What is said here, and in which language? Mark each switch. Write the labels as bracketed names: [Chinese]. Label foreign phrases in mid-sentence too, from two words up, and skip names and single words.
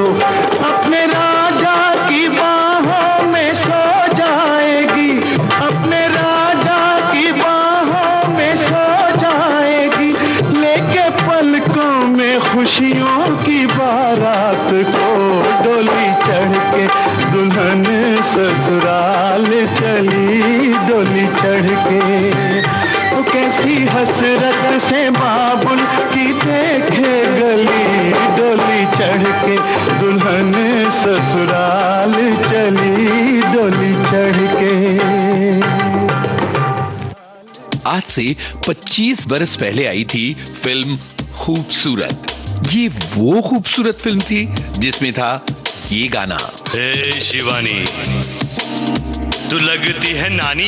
[Hindi] अपने राजा की बाहों में सो जाएगी, अपने राजा की बाहों में सो जाएगी, लेके पलकों में खुशियों की बारात को। डोली चढ़ के दुल्हन ससुराल चली, डोली चढ़ के। तो कैसी हसरत से बाबुल की देखे गली, डोली चढ़ के दुल्हन ससुराल चली, डोली चढ़ के। आज से 25 बरस पहले आई थी फिल्म खूबसूरत। ये वो खूबसूरत फिल्म थी जिसमें था ये गाना। हे शिवानी, तू लगती है नानी।